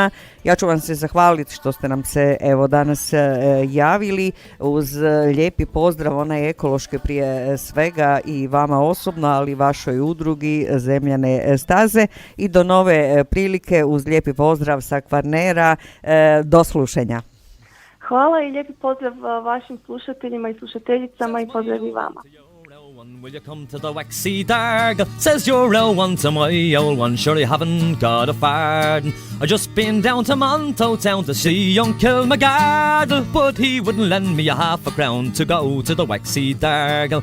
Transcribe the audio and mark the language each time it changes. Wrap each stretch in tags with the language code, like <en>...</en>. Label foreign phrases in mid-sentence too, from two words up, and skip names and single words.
<hr>Ja ću vam se zahvaliti što ste nam se evo danas javili uz lijepi pozdrav, onaj ekološki prije svega i vama osobno, ali i vašoj udrugi Zemljane staze i do nove prilike uz lijepi pozdrav sa Kvarnera. Do slušanja. Hvala i lijepi pozdrav vašim slušateljima i slušateljicama i pozdrav i vama.</hr> <en>Will you come to the waxy darg? Says your old one to my old one. Sure you haven't got a farden. I just been down to Monto town to see young Kilmagargle, but he wouldn't lend me a half a crown to go to the waxy dargle.</en>